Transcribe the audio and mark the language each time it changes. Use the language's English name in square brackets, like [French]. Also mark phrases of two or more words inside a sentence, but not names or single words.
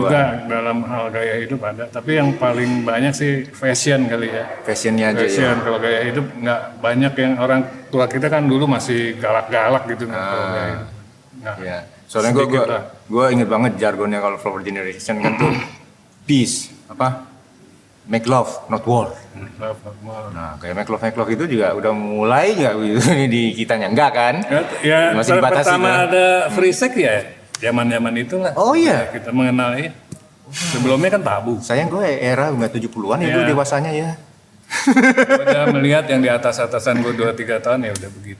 [Indonesian] juga dalam hal gaya hidup ada. Tapi yang paling banyak sih fashion kali ya. Fashionnya aja ya. Fashion, kalau gaya hidup nggak banyak yang orang tua kita kan dulu masih galak-galak gitu. Kalau gaya hidup. Nah, Iya. Soalnya sedikit lah. gue inget banget jargonnya kalau [English] Flower Generation [Indonesian] kan tuh [English] peace, make love, not war. [Indonesian] Nah, kayak [English] make love [Indonesian] itu juga udah mulai nggak di kitanya, enggak kan? Ya, Masih dibatasi pertama kan? ada [English] free sex [Indonesian] ya, zaman-zaman itulah. Oh iya. Kita mengenal ya. Sebelumnya kan tabu. Sayang gue era nggak 70-an ya, Iya. gue dewasanya ya. Gua udah melihat yang di atas-atasan gue 2-3 tahun ya udah begitu.